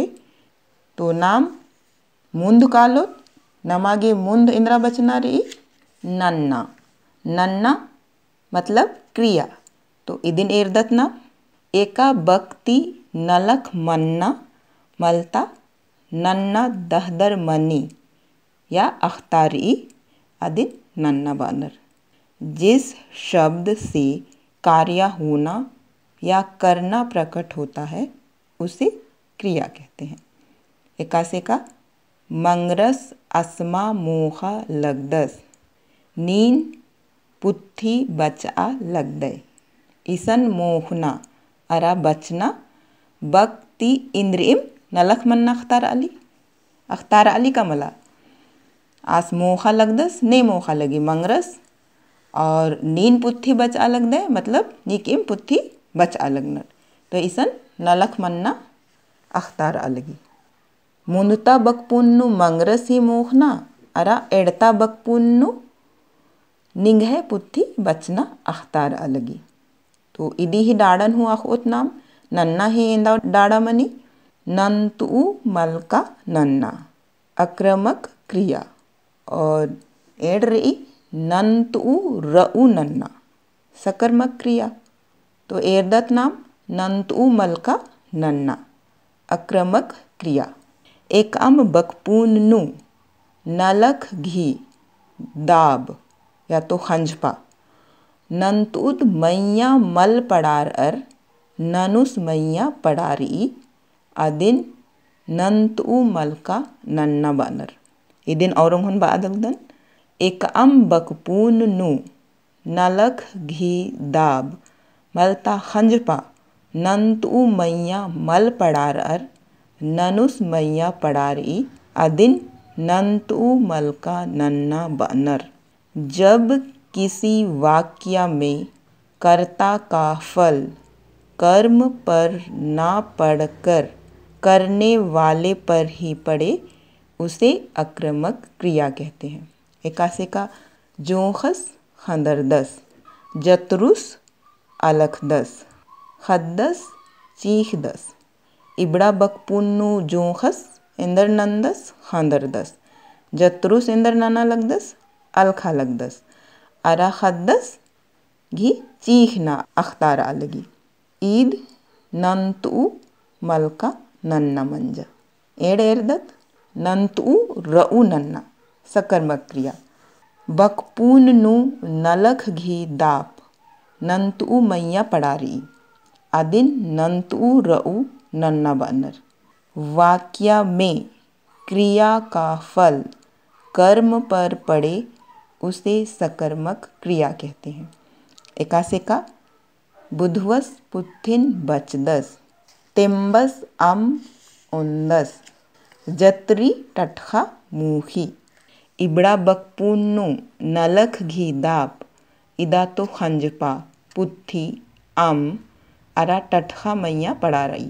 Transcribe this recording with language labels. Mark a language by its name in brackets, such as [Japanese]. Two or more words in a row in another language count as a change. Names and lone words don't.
[Kurukh] तो नाम मुंद कालो नमागे मुंद इंद्रा बचना रही नन्ना नन्ना मतलब क्रिया तो इदिन एरदत ना एका बक्ति नलख मन्ना मलता नन्ना दहदर मनी या अख्तारी अदिन नन्ना बानर [Hindi] जिस शब्द से कार्य होना या करना प्रकट होता है उसे क्रिया कहते हैं। [Kurukh] एकासे का मंगरस अस्मा मोहा लगदस नीन पुत्थी बचा लगदय ईसन मोहना अरा बचना बक्ति इंद्रिम नलख मन्ना अख्तार अली का मला आस मोखा लगदस ने मोखा लगी मंगरस और नीन पुत्थी बचा लग दे मतलब नीकिम पुत्थी बचा लगनर तो ईसन नलख मन्ना अख्तार अलगी मुंदता बकपुन्नु मंगरस ही मोखना अरा एड़ता बकपुन्नु निंगह पुत्थी बचना अख्तार अलगी। तो इदी ही डाड़न हुआ खोत नाम नन्ना ही इंदा डाड़ा मनी नंतु मलका नन्ना [Hindi] आक्रामक क्रिया [Kurukh] और एड रही नंतु रऊ नन्ना [Hindi] सकर्मक क्रिया। [Kurukh] तो एरदत नाम नंतु मलका नन्ना [Hindi] आक्रामक क्रिया। [Kurukh] एक अम बकपून नु नलख घी दाब या तो खंजपा नंतुद मैया मल पड़ार अर ननुस मैया पड़ारी अदिन नंतु मलका नन्ना बानर इदिन औरंग हुन बादगदन एक अम बकपून नु नलख घी दाब मलता खंजपा नंतु मैया मल पड़ार अर ननुस मैया पड़ार ई अदिन नंतु मल का नन्ना बानर। [Hindi] जब किसी वाक्य में कर्ता का फल कर्म पर ना पड़कर करने वाले पर ही पड़े उसे आक्रामक क्रिया कहते हैं। [Kurukh] एकासे का जोखस खंदरदस, जतरुस अलखदस, खद्दस चीखदस। इबड़ा बकपुन्नु जोखस इंदर नंदस खंदरदस, जतरुस इंदर नाना लगदस अलखा लगदस, अरा खद्दस घी चीखना अख्तार अलगी। ईद नंतु मलका नन्ना मंजा एड़ एरदत नंतु रऊ नन्ना [Hindi] सकर्मक क्रिया। [Kurukh] बकपून नु नलख घी दाप नंतु मैया पड़ारी अदिन नंतु रऊ नन्ना बानर। [Hindi] वाक्य में क्रिया का फल कर्म पर पड़े उसे सकर्मक क्रिया कहते हैं। [Kurukh] एकासे का बुधवस पुथिन बचदस, तेम्बस अम उन्दस, जतरी टटखा मूखी। इबड़ा बकपुन्नु नलख घी दाप इदा तो खंजपा पुत्थी अम अरा टटखा मैया पड़ा रही।